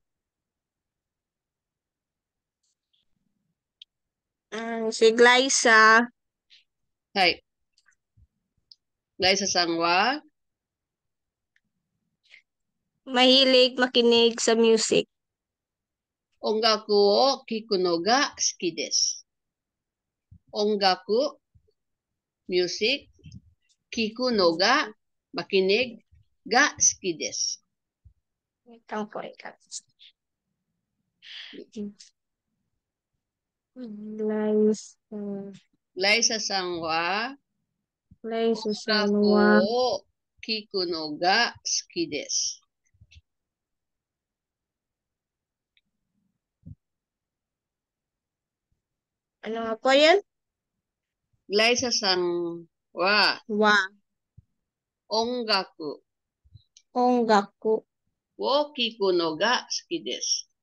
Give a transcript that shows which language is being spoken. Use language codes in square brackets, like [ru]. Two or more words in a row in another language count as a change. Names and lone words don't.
[tl] Si Glyza, Hay. Glyza Sangwa. mahilig makinig sa music. [ja] 音楽を聞くのが好きです. Ongaku, music, 聞くのが, makinig, が好きです. [tl] Ito po ikaw. [ja] Glyza Sangwa. Glyza Ongaku Sanwa. を聞くのが好きです. [tl] Ano nga po yan? [ja] Glyza sang wa Wa. ongaku Ongaku. を聞くのが好きです.